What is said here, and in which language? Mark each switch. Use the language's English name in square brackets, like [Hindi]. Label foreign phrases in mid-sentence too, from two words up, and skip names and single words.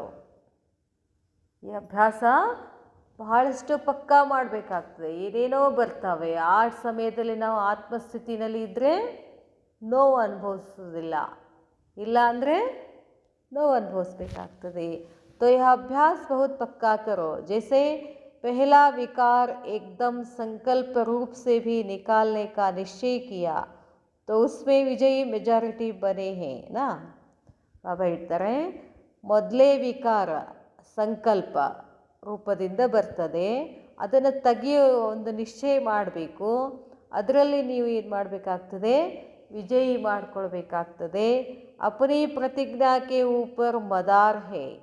[Kannada] ಈ ಅಭ್ಯಾಸ ಬಹಳಷ್ಟು ಪಕ್ಕಾ ಮಾಡಬೇಕಾಗ್ತದೆ. ಏನೇನೋ ಬರ್ತವೆ. ಆ ಸಮಯದಲ್ಲಿ ನಾವು ಆತ್ಮಸ್ಥಿತಿನಲ್ಲಿ ಇದ್ದರೆ ನೋವು ಅನುಭವಿಸೋದಿಲ್ಲ, ಇಲ್ಲ ಅಂದರೆ ನೋವು ಅನುಭವಿಸ್ಬೇಕಾಗ್ತದೆ. [Hindi] तो यह अभ्यास बहुत पक्का करो. ಜೈಸೆ पहला विकार एकदम संकल्प रूप से भी निकालने का निश्चय किया तो उसमें विजयी मेजॉरिटी बने हैं ना. [Kannada] ಬಾಬಾ ಹೇಳ್ತಾರೆ, ಮೊದಲೇ ವಿಕಾರ ಸಂಕಲ್ಪ ರೂಪದಿಂದ ಬರ್ತದೆ. ಅದನ್ನು ತೆಗೆಯೋ ಒಂದು ನಿಶ್ಚಯ ಮಾಡಬೇಕು. ಅದರಲ್ಲಿ ನೀವು ಏನು ಮಾಡಬೇಕಾಗ್ತದೆ? ವಿಜಯಿ ಮಾಡಿಕೊಳ್ಬೇಕಾಗ್ತದೆ. [Hindi] अपनी प्रतिज्ञा के ऊपर मदार है.